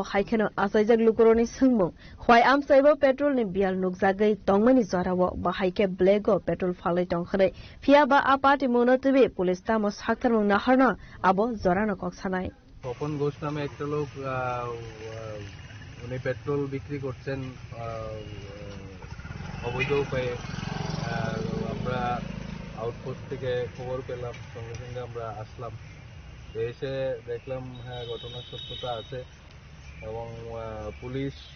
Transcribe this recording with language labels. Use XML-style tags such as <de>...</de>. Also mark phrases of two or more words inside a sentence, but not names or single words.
<trp>haikeno asaijak lukuroni sungmung khwai amsaibo petrol ni bial nukjagai tongmani jarawo bahaike black o petrol falai tongkhare phia ba a party monotobe police tamo saktarmung naharna abo jorano koksanai</trp> <bn>তপন ঘোষ নামে একটা লোক উনি পেট্রোল বিক্রি করছেন অবৈধ উপায়ে আমরা আউটপোস্ট থেকে খবর পেলাম সঙ্গে সঙ্গে আমরা আসলাম এসে দেখলাম হ্যাঁ ঘটনার সত্যতা আছে এবং পুলিশ</bn>